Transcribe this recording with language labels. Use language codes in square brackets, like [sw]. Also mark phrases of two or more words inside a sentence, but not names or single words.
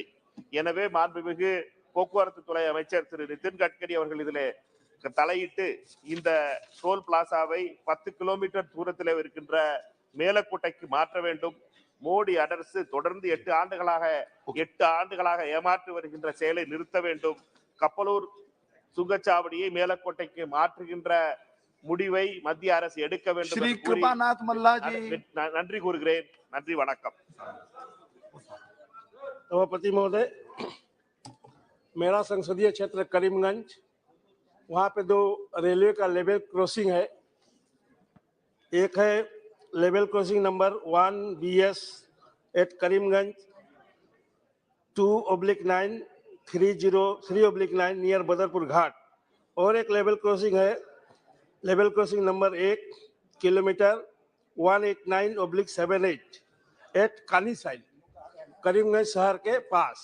[ta] எனவே மாண்புமிகு போக்குவரத்து துறை அமைச்சர் திரு நிதின் கட்கரி அவர்கள் இதிலே தலையிட்டு இந்த டோல் பிளாசாவை 10 கிலோமீட்டர் தூரத்தில் இருக்கின்ற மேலக்கோட்டைக்கு மாற்ற வேண்டும். மோடி அரசு தொடர்ந்து 8 ஆண்டுகளாக ஏமாற்றி வருகின்ற செயலை நிறுத்த வேண்டும். கப்பலூர் சுங்கச்சாவடியை மேலக்கோட்டைக்கு மாற்றுகின்ற முடிவை மத்திய அரசு எடுக்க வேண்டும். [hi] श्री कृपानाथ मल्ला जी. [ta] நன்றி கூறுகிறேன். நன்றி, வணக்கம். [hi] सभापति महोदय, मेरा संसदीय क्षेत्र करीमगंज, वहाँ पे 2 रेलवे का [en] level crossing [hi] है. एक है [en] level crossing number 1 BS at Karimganj 2/9 303/9 near Badarpur Ghat, [hi] और एक [en] level crossing [hi] है [en] level crossing number 1 kilometer 189/78 at Kani side Karimganj [hi] शहर के पास.